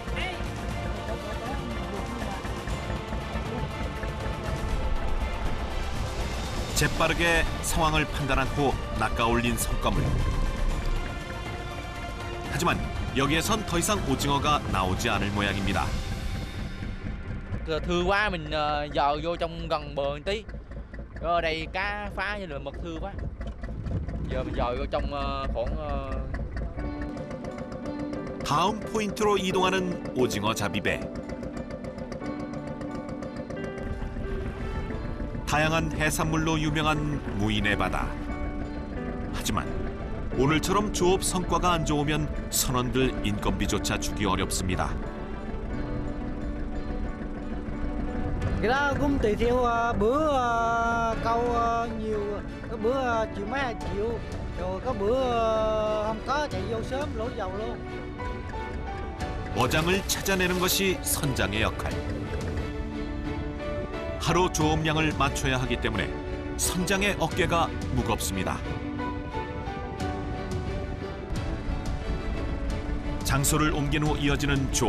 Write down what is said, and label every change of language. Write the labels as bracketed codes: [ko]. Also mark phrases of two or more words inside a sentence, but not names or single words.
[ko] 재빠르게 상황을 판단한 후 낚아올린 성과물. 하지만 여기에선 더 이상 오징어가 나오지 않을 모양입니다. [vi] Thưa quá mình dò vô trong gần bờ một tí. Ở đây cá phá như là mực thưa quá. giờ mình dò vô trong khoảng [ko] 다음 포인트로 이동하는 오징어 잡이배. 다양한 해산물로 유명한 무인의 바다. 하지만 오늘처럼 조업 성과가 안 좋으면 선원들 인건비조차 주기 어렵습니다. [vi] Cái đó cũng tùy theo bữa câu nhiều, có bữa chịu mấy 2 triệu, rồi có bữa không có chạy vô sớm lỗ dầu luôn. [ko] 어장을 찾아내는 것이 선장의 역할. 하루 조업량을 맞춰야 하기 때문에 선장의 어깨가 무겁습니다. 장소를 옮긴 후 이어지는 조업.